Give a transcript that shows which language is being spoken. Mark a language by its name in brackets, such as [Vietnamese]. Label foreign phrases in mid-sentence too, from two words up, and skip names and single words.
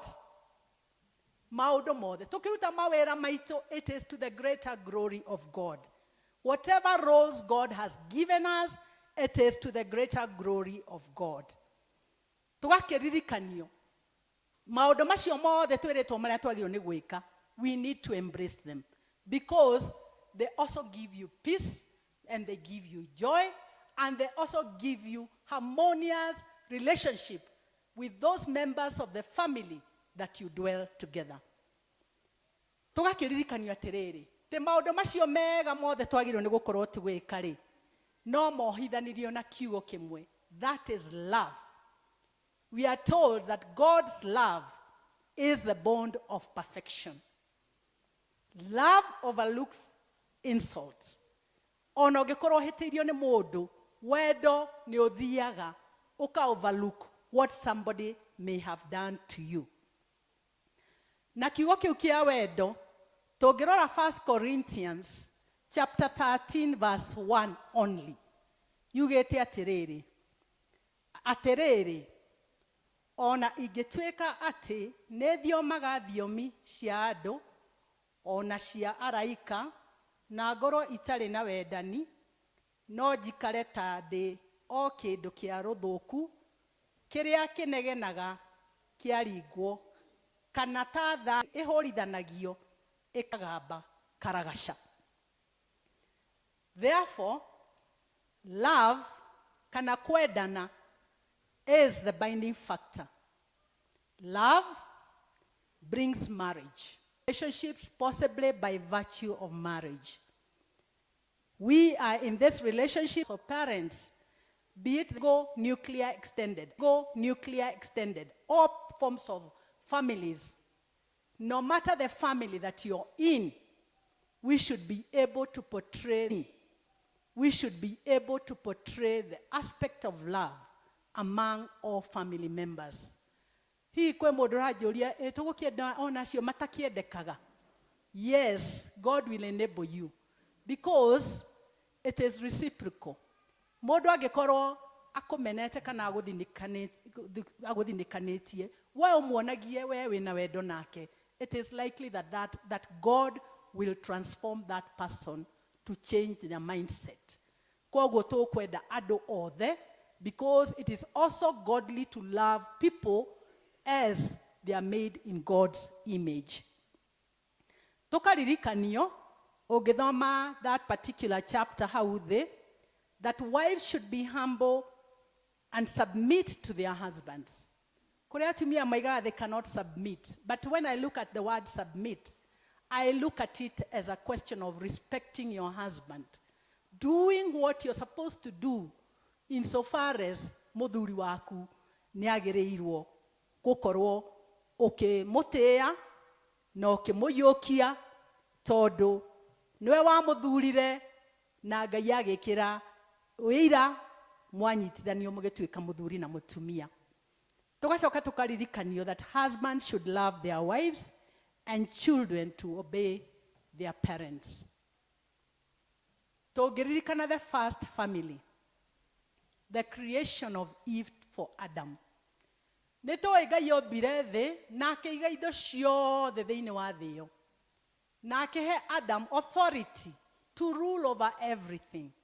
[Kikuyu] Maundu mothe tukiruta mawira maitu, [English] it is to the greater glory of God. Whatever roles God has given us, it is to the greater glory of God. [Kikuyu] Tugakiririkanio maundu macio mothe twiritwo maria twagirwo ni gwika, [English] we need to embrace them, because they also give you peace, and they give you joy, and they also give you harmonious relationship with those members of the family that you dwell together. [Kikuyu] Tugakiririkanio atiriri, te maundu macio mega mothe twagirwo ni gukorwo tugwika ri, no mohithanirio na kiugo kimwe, [English] that is love. We are told that God's love is the bond of perfection. Love overlooks insults. [Kikuyu] Ona ũngĩkorwo hĩtĩirio nĩ mũndũ, wendo nĩ ũthiaga uka [English] overlook what somebody may have done to you. [Kikuyu] Na kiugo kĩu kĩa wendo, tũngĩrora 1 Corinthians [English] chapter 13 verse 1 only. [Kikuyu] Yugĩte atirĩrĩ, ona ingĩtuĩka atĩ nĩ thiomaga thiomi cia andũ, ona cia araika, na ngoro itarĩ na wendani, no njikare ta ndĩ o kĩndũ kĩa rũthũku, kĩrĩa kĩnegenaga kĩaringwo, kana ta tha ĩhũrithanagio ĩkagamba karagaca. [English] Therefore, love, [Kikuyu] kana kwendana, [English] is the binding factor. Love brings marriage. Relationships possibly by virtue of marriage. We are in this relationship of parents, be it go nuclear extended, all forms of families. No matter the family that you're in, we should be able to portray the aspect of love among all family members. [Kikuyu] Hii kwe mũndũ ranjũria, tũgũkĩenda ona acio matakĩendekaga. [English] Yes, God will enable you, because it is reciprocal. [Kikuyu] Mũndũ angĩkorwo akomenete kana aguthinikanetie we umuonagie we wina wendo nake, [English] it is likely that God will transform that person to change their mindset. [Kikuyu] Koguo tukwenda andu othe, [English] because it is also godly to love people as they are made in God's image. [Kikuyu] Tukaririkanio ugithoma [English] that particular chapter how that wives should be humble and submit to their husbands. [Kikuyu] Kuria atumia maigaga [English] they cannot submit, but when I look at the word submit, I look at it as a question of respecting your husband, doing what you're supposed to do insofar as [Kikuyu] muthuri waku niagireirwo gukorwo ukimutia na ukimuyukia tondu niwe wamuthurire na Ngai agikira wira mwanyitithanio mugituika muthuri na mutumia. Tugacoka tukaririkanio [English] that husbands should love their wives and children to obey their parents. Tugiririkana the first family, the creation of Eve for Adam. [Kikuyu] Nituĩ Ngai ombire thĩ na akĩiga indo ciothe thĩinĩ wa thĩ ĩyo, na akĩhe Adam [English] authority to rule over everything.